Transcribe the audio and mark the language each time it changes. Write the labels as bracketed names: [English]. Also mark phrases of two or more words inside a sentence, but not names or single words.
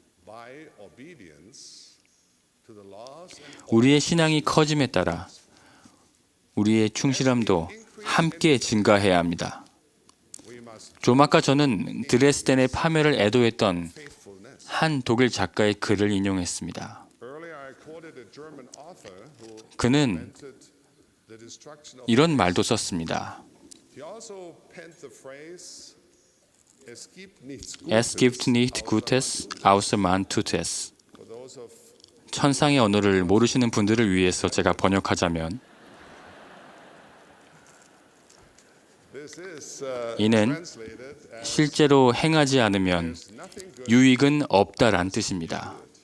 [Korean] 우리의 신앙이 커짐에 따라 우리의 충실함도 함께 증가해야 합니다. 좀 아까 저는 드레스덴의 파멸을 애도했던 한 독일 작가의 글을 인용했습니다. 그는 이런 말도 썼습니다. [German] Es gibt nicht Gutes außer man tut es. [Korean] 천상의 언어를 모르시는 분들을 위해서 제가 번역하자면 이는 실제로 행하지 않으면 유익은 없다란 뜻입니다.